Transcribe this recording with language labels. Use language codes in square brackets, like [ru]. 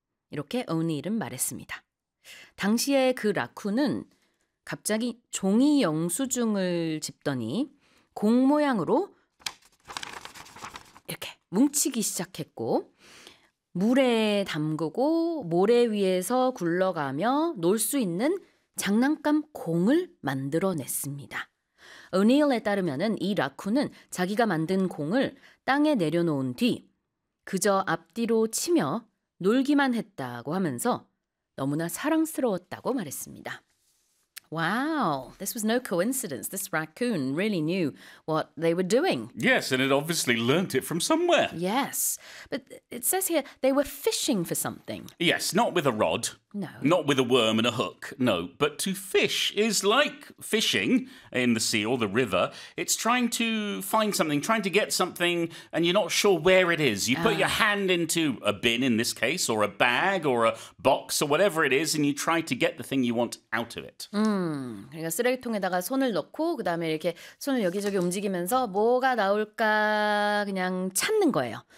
[ko] 이렇게 오니일은 말했습니다. 당시에 그 라쿤은 갑자기 종이 영수증을 집더니 공 모양으로 이렇게 뭉치기 시작했고, 물에 담그고 모래 위에서 굴러가며 놀수 있는 장난감 공을 만들어냈습니다. 오니일에 따르면은 이 라쿤은 자기가 만든 공을 땅에 내려놓은 뒤 그저 앞뒤로 치며 놀기만 했다고 하면서 너무나 사랑스러웠다고 말했습니다. [en] Wow, this was no coincidence. This raccoon really knew what they were doing. Yes, and it obviously learnt it from somewhere. Yes, but it says here they were fishing for something. Yes, not with a rod, No. not with a worm and a hook, no. But to fish is like fishing in the sea or the river. It's trying to find something, trying to get something, and you're not sure where it is. You put your hand into a bin in this case, or a bag, or a box, or whatever it is, and you try to get the thing you want out of it. [ko] 그러니까 쓰레기통에다가 손을 넣고 그다음에 이렇게 손을 여기저기 움직이면서 뭐가 나올까 그냥 찾는 거예요.